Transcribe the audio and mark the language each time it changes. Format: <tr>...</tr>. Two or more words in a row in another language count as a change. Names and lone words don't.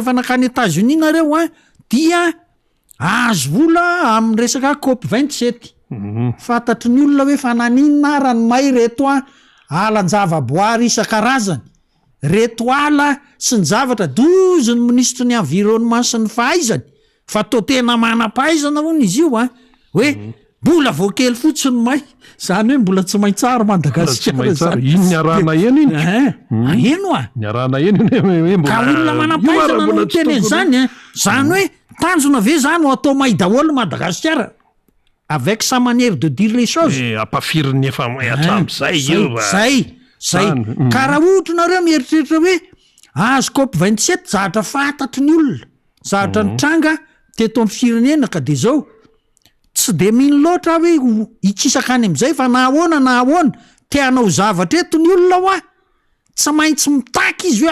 <mg>rehefa nakany États-Unis nareo a dia azo vola amin'ny resaka COP27 fantatry ny olona hoe fa naninona ranomay reto a alan-javaboary isan-karazany reto ala sy ny zavatra dozy ny ministre ny environnement sy ny fahaizany fa to tena manam-pahaizana hono izy io a hoe mbola voakely fotsiny may zany hoe mbola tsy maintsara Madagasikara iny niarahana eny iny eno a niarahana eny ka olona manam-pahaizana no teny zany a zany hoe tanjona ve zany ho atao may daholo Madagasikara</mg> <fr>avec sa manière de dire les choses</fr> <mg>ampafiriny efa hatram'izay io zay ka raha ohatra nareo mieritreritra hoe azo COP27 zahatra fantatry ny olona zahatra ny tranga teto amin'ny firenena ka de zao tsy de mino loatra hoe ikisakany am'izay fa na ahoana te hanao zavatra eto ny olona ho a tsy maintsy mitaky izy</mg>